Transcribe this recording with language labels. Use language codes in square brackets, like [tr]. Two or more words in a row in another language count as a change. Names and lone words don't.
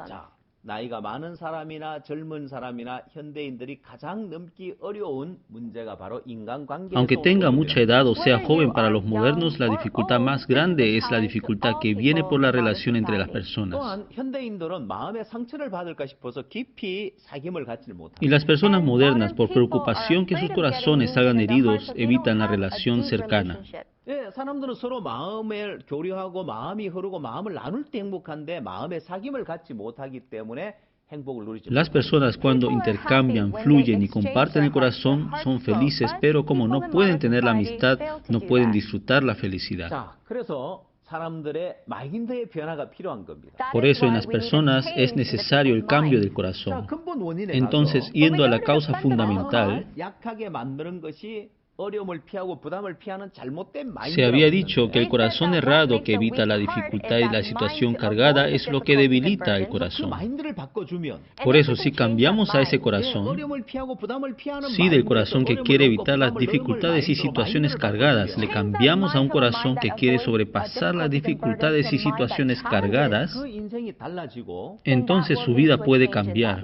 [es] Aunque tenga mucha edad o sea joven, para los modernos la dificultad más grande es la dificultad que viene por la relación entre las personas. Y las personas modernas, por preocupación que sus corazones salgan heridos, evitan la relación cercana. [ko] 사람들은 서로 마음을 교류하고 마음이 흐르고 마음을 나눌 때 행복한데 마음의 사귐을 갖지 못하기 때문에 행복을 누리지 못합니다. [es] Las personas cuando intercambian, fluyen y comparten el corazón son felices, pero como no pueden tener la amistad, no pueden disfrutar la felicidad. [ko] 자, 그래서 사람들의 마인드의 변화가 필요한 겁니다. [es] Por eso en las personas es necesario el cambio del corazón. Entonces, yendo a la causa fundamental, [ko] 약하게 만드는 것이 [es] se había dicho que el corazón errado que evita la dificultad y la situación cargada es lo que debilita el corazón. Por eso, si cambiamos a ese corazón, si del corazón que quiere evitar las dificultades y situaciones cargadas, le cambiamos a un corazón que quiere sobrepasar las dificultades y situaciones cargadas, entonces su vida puede cambiar.